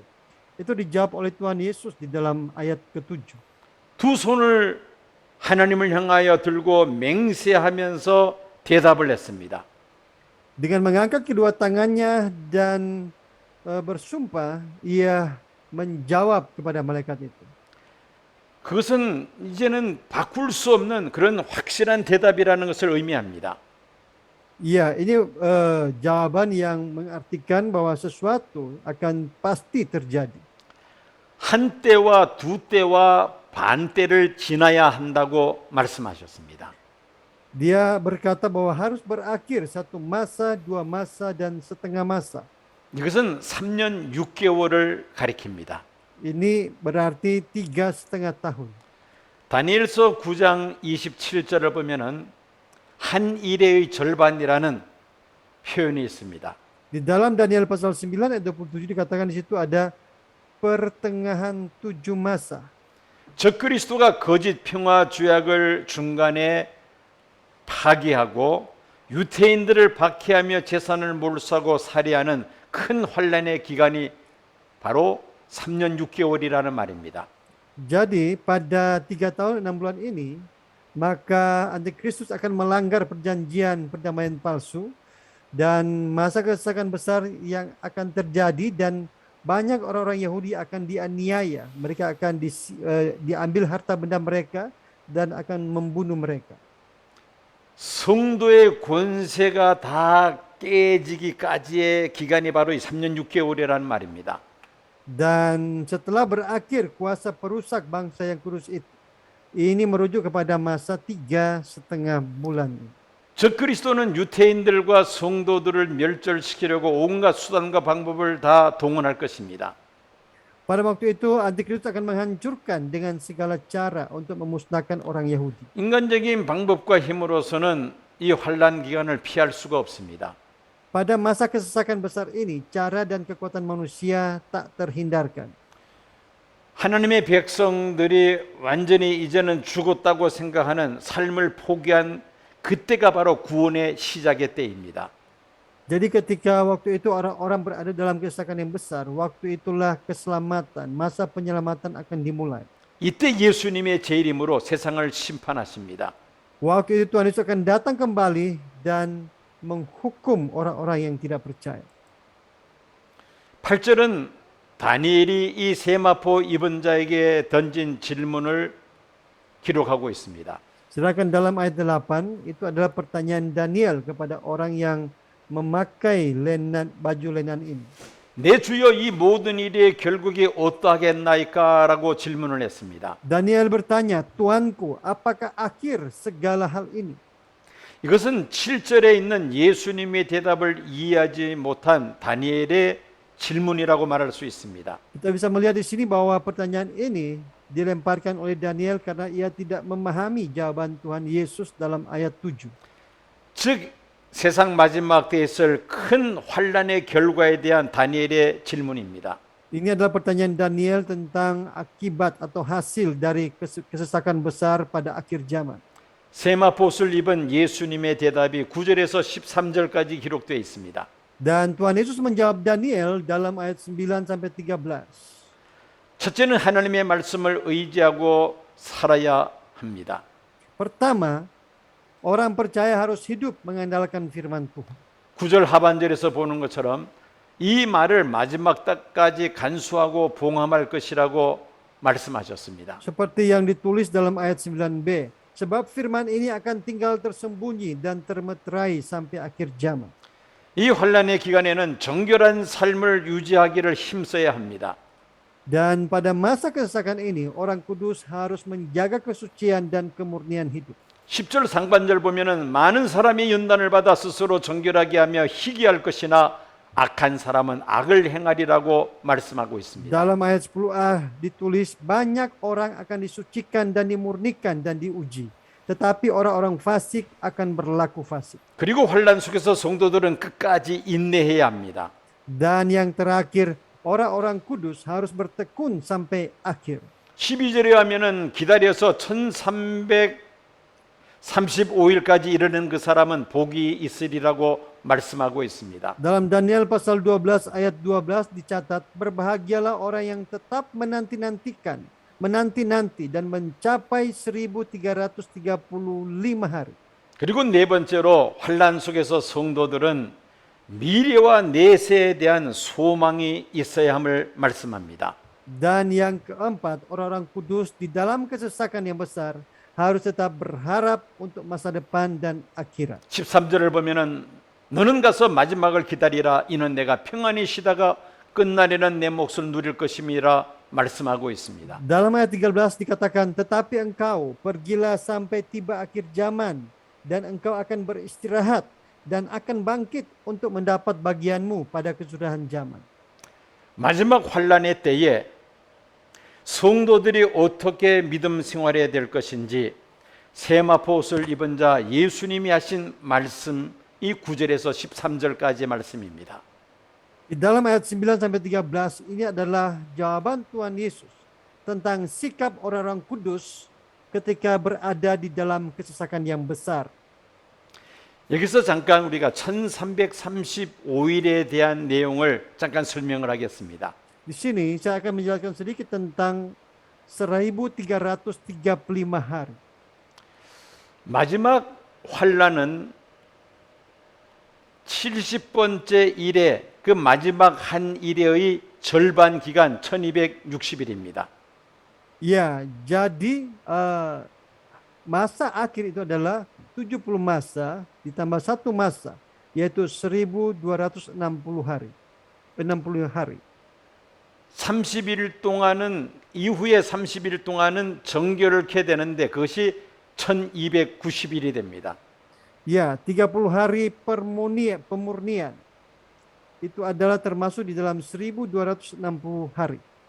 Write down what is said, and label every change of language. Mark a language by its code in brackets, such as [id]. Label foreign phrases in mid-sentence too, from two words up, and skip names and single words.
[id] Itu dijawab oleh Tuhan Yesus di dalam ayat ke-7. [ko] 두 손을 하나님을 향하여 들고 맹세하면서 대답을 했습니다. [id] Dengan mengangkat kedua tangannya dan bersumpah, ia menjawab kepada malaikat itu. [ko] 그것은 이제는 바꿀 수 없는 그런 확실한 대답이라는 것을 의미합니다. [id] Iya, ini jawaban yang mengartikan bahwa sesuatu akan pasti terjadi. [ko] 한 때와 두 때와 반 때를 지나야 한다고 말씀하셨습니다. [id] Dia berkata bahwa harus berakhir 1 masa, 2 masa, dan setengah masa. [ko] 이것은 3년 6개월을 가리킵니다. [id] Ini berarti 3,5 tahun. [ko] 다니엘서 9장 27절을 보면은 한 일의 절반이라는 표현이 있습니다. [id] Di dalam Daniel pasal 9 ayat 27 dikatakan di situ ada pertengahan 7 masa. [ko] 적그리스도가 거짓 평화 주약을 중간에 파기하고 유태인들을 박해하며 재산을 몰수하고 살해하는 큰 환란의 기간이 바로 3년 6개월이라는 말입니다. [id] Jadi pada 3 tahun 6 bulan ini, maka Antikristus akan melanggar perjanjian perdamaian palsu dan masa kesesakan besar yang akan terjadi, dan banyak orang-orang Yahudi akan dianiaya. Mereka akan diambil harta benda mereka dan akan membunuh mereka. [ko] 성도의 권세가 다 깨지기까지의 기간이 바로 이 3년 6개월이라는 말입니다. [id] Dan setelah berakhir kuasa perusak bangsa yang kudus itu, ini merujuk kepada masa 3,5 bulan. [ko] 적그리스도는 유태인들과 성도들을 멸절시키려고 온갖 수단과 방법을 다 동원할 것입니다. [id] Pada waktu itu Antikristus akan menghancurkan dengan segala cara untuk memusnahkan orang Yahudi. [ko] 인간적인 방법과 힘으로서는 이 환란 기간을 피할 수가 없습니다. [id] Pada masa kesesakan besar ini, cara dan kekuatan manusia tak terhindarkan. [ko] 하나님의 백성들이 완전히 이제는 죽었다고 생각하는 삶을 포기한 그때가 바로 구원의 시작의 때입니다. [id] Jadi ketika waktu itu orang-orang berada dalam kesesakan yang besar, waktu itulah keselamatan, masa penyelamatan akan dimulai. [ko] 이때 예수님의 재림으로 세상을 심판하십니다. [id] Waktu itu Tuhan Yesus akan datang kembali dan menghukum orang-orang yang tidak percaya. [ko] 8절은 다니엘이 이 세마포 입은 자에게 던진 질문을 기록하고 있습니다. [id] Sedangkan dalam ayat 8 itu adalah pertanyaan Daniel kepada orang yang memakai baju lenan ini. [ko] 내 주여 이 모든 일의 결국이 어떠하겠나이까라고 질문을 했습니다. [id] Daniel bertanya, Tuanku, apakah akhir segala hal ini? [ko] 이것은 7절에 있는 예수님의 대답을 이해하지 못한 다니엘의 질문이라고 말할 수 있습니다. [id] Kita bisa melihat di sini bahwa pertanyaan ini dilemparkan oleh Daniel karena ia tidak memahami jawaban Tuhan Yesus dalam ayat 7. [ko] 즉 세상 마지막 때에 있을 큰 환란의 결과에 대한 다니엘의 질문입니다. [id] Ini adalah pertanyaan Daniel tentang akibat atau hasil dari kesesakan besar pada akhir zaman. [ko] 세마포옷을 입은 예수님의 대답이 9절에서 13절까지 기록되어 있습니다. [id] Dan Tuhan Yesus menjawab Daniel dalam ayat 9 sampai 13. [ko] 첫째는 하나님의 말씀을 의지하고 살아야 합니다. [id] Pertama, orang percaya harus hidup mengandalkan firman Tuhan. [ko] 9절 하반절에서 보는 것처럼 이 말을 마지막 때까지 간수하고 봉함할 것이라고 말씀하셨습니다. [id] Seperti yang ditulis dalam ayat 9b. Sebab firman ini akan tinggal tersembunyi dan termeterai sampai akhir zaman. [ko] 이 환란의 기간에는 정결한 삶을 유지하기를 힘써야 합니다. [id] Dan pada masa kesesakan ini, orang kudus harus menjaga kesucian dan kemurnian hidup. [ko] 10절 상반절 보면은 많은 사람이 연단을 받아 스스로 정결하게 하며 희귀할 것이나 악한 사람은 악을 행하리라고 말씀하고 있습니다. [id] Dalam ayat 10a ditulis banyak orang akan disucikan dan dimurnikan dan diuji. Tetapi orang-orang fasik akan berlaku fasik. [ko] 그리고 환란 속에서 성도들은 끝까지 인내해야 합니다. [id] Dan yang terakhir, orang-orang kudus harus bertekun sampai akhir. [ko] 12절에 하면은 기다려서 1335일까지 이르는 그 사람은 복이 있으리라고 말씀하고 있습니다. [id] Dalam Daniel pasal 12 ayat 12 dicatat, berbahagialah orang yang tetap menanti-nanti dan mencapai 1335 hari. [ko] 그리고 네 번째로 환란 속에서 성도들은 미래와 내세에 대한 소망이 있어야 함을 말씀합니다. [id] Dan yang keempat, orang-orang kudus di dalam kesesakan yang besar harus tetap berharap untuk masa depan dan akhirat. [ko] 13절을 보면은 너는 가서 마지막을 기다리라. 이는 내가 평안히 쉬다가 끝날에는 내 몫을 누릴 것임이라 말씀하고 있습니다. [id] Dalam ayat 13 dikatakan, tetapi engkau pergilah sampai tiba akhir zaman dan engkau akan beristirahat dan akan bangkit untuk mendapat bagianmu pada kesudahan zaman. [ko] 마지막 환란의 때에 성도들이 어떻게 믿음 생활해야 될 것인지 세마포 옷을 입은 자 예수님이 하신 말씀 이 9절에서 13절까지의 말씀입니다. [id] Di dalam ayat 9 sampai 13 ini adalah jawaban Tuhan Yesus tentang sikap orang-orang kudus ketika berada di dalam kesesakan yang besar. [ko] 여기서 잠깐 우리가 1335일에 대한 내용을 잠깐 설명을 하겠습니다. [id] Di sini saya akan menjelaskan sedikit tentang 1335 hari. [ko] 마지막 환란은 70번째 일에 그 마지막 한 일의 절반 기간 1260일입니다. [id] Ya, jadi masa akhir itu adalah 70 masa ditambah satu masa, yaitu 1260 hari. 60 hari. [ko] 30일 동안은 이후에 30일 동안은 정결케 되는데 그것이 1290일이 됩니다. [id] Ya, 30 hari pemurnian. Itu adalah termasuk di dalam 1260 hari.